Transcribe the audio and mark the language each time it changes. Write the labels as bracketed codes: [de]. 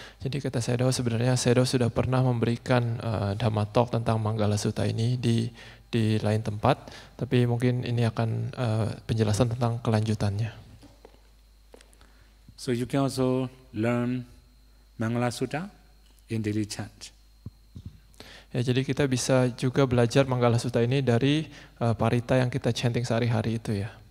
[id] Jadi kata Sayadaw, sebenarnya Sayadaw sudah pernah memberikan Dhamma Talk tentang Manggala Sutta ini di lain tempat, tapi mungkin ini akan penjelasan tentang kelanjutannya. [en] So you can also learn Mangala Sutta in daily chant. [id] Ya, jadi kita bisa juga belajar Manggala Sutta ini dari parita yang kita chanting sehari-hari itu ya.